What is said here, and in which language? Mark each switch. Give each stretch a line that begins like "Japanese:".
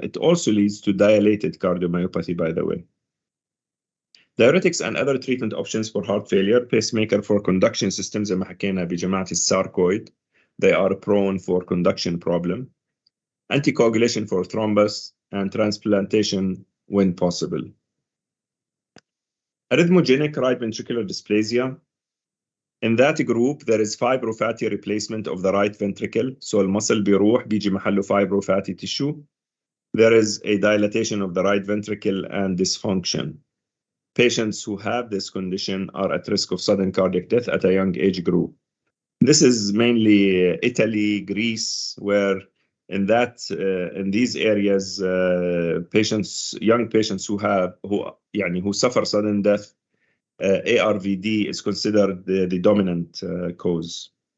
English: It also leads to dilated cardiomyopathy, by the way. Diuretics and other treatment options for heart failure, pacemaker for conduction systems,
Arabic: زي ما حكينا بجماعة الساركويد,
English: they are prone for conduction problem. Anticoagulation for thrombus and transplantation when possible. Arrhythmogenic right ventricular dysplasia. In that group, there is fibrofatty replacement of the right ventricle.
Arabic: So المصل بيروح بيجي محله fibrofatty tissue.
English: There is a dilatation of the right ventricle and dysfunction. Patients who have this condition are at risk of sudden cardiac death at a young age group. This is mainly Italy, Greece, where in these areas, young patients who suffer sudden death, ARVD is considered the dominant cause.